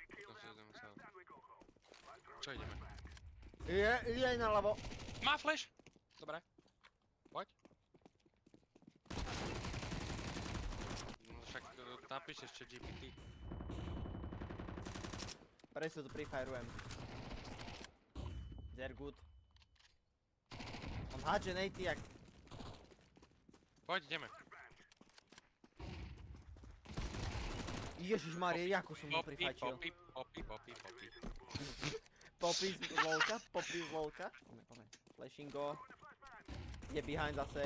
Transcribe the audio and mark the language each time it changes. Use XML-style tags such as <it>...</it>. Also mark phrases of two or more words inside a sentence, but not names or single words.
<sk>Čo ideme? Je aj naľavo. Má flash! Dobre. Poď. No však napíšeš čo GPT. Presne to prefireujem.</sk> <en>They're good.</en> <sk>On hádže nejty jak... Poď, ideme. Ježišmarie, ako som ho prifajčil. Popi. Popy z lolka. Poďme.</sk> <en>Flashing go.</en> <sk>Je behind zase.</sk>